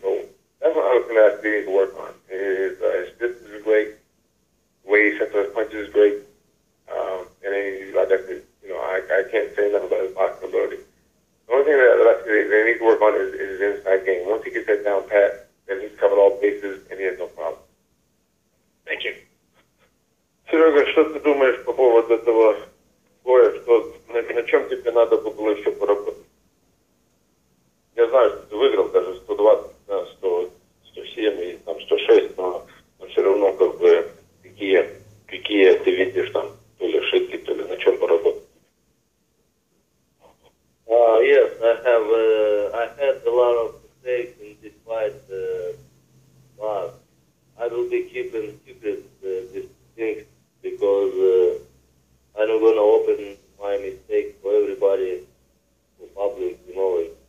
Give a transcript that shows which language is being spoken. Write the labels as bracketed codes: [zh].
[en] So that's what I'm going to ask Steve to work on. His distance is great. The way he sets up his punches is great. And then he's like that. You know, I can't say enough about his boxing ability. The only thing that I see they need to work on is his inside game. Once he gets that down pat, then he's covered all bases and he has no problem. Thank you. [ru] Серега, что ты думаешь по поводу этого боя, что на чем тебе надо было еще поработать? Я знаю, что ты выиграл даже 120, 100, 107 и там 106, но все равно как бы какие ты видишь там, то ли ошибки, то ли на чем поработать? [en] Yes, I had a lot of mistakes in this fight, but I will be keeping secret these things because I'm not going to open my mistakes for everybody, for public knowledge.